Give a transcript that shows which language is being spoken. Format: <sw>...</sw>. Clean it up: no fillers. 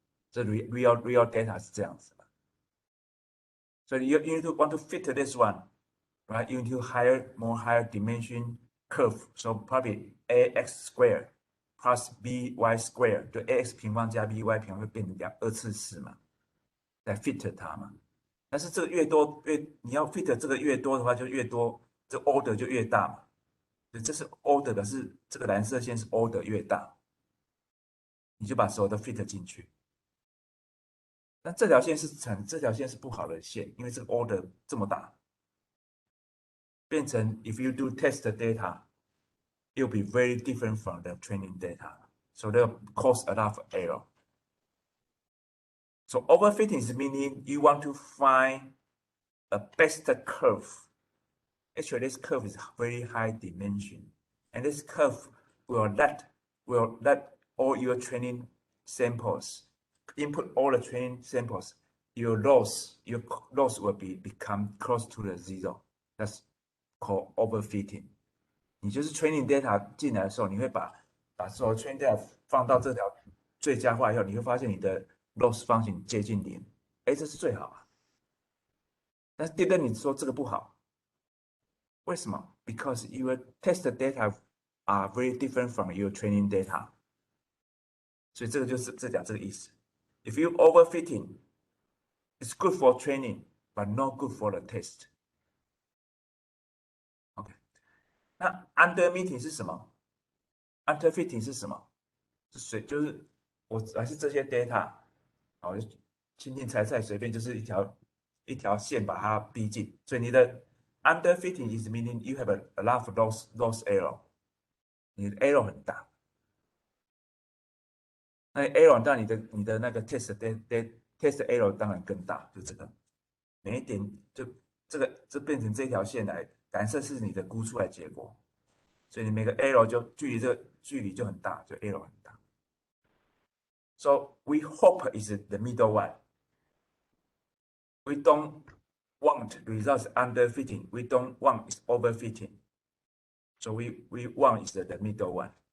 <en>So real data</en> <zh>是这样子。</zh> <en>So you need to want to fit this one, right? You need to higher dimension curve. So probably ax squared plus by squared，</en> <zh>就 ax 平方加 by 平方会变成2次式嘛。来 fit 它嘛。但是这个越多你要 fit 这个越多的话，就越多，这 order 就越大嘛。这是 order 的是这个蓝色线是 order 越大，你就把所有的 fit 进去。那这条线是不好的线，因为这个 order 这么大，变成</zh> <en>if you do test data, it will be very different from the training data. So they'll cause a lot of error. So overfitting is meaning you want to find a best curve. Actually, this curve is very high dimension, and this curve will let all your training samples input all the training samples. Your loss will become close to the zero. That's called overfitting.</en> <zh>你就是 training data 进来的时候，你会把所有 training data 放到这条最佳化以后，你会发现你的 loss function 接近零，哎，这是最好啊。但是第二，你说这个不好，为什么 ？</zh> <en>Because your test data are very different from your training data。</en> <zh>所以这个就是讲这个意思。</zh> <en>If you overfitting, it's good for training, but not good for the test.</en> <zh>OK， 那 underfitting 是什么 ？underfitting 是什么？就是我还是这些 data， 好，就轻轻踩踩，随便就是一条线把它逼近。所以你的</zh> <en>underfitting is meaning you have a lot of loss error，</en> <zh>你的 error 很大。那 error 当然你的那个 test error 当然更大，就这个每一点就这变成这条线来，蓝色是你的估出来结果，所以你每个 error 就距离就很大，就 error 很大。</zh> <en>So we hope is the middle one. We don't want results underfitting. We don't want is overfitting. So we want is the middle one.</en>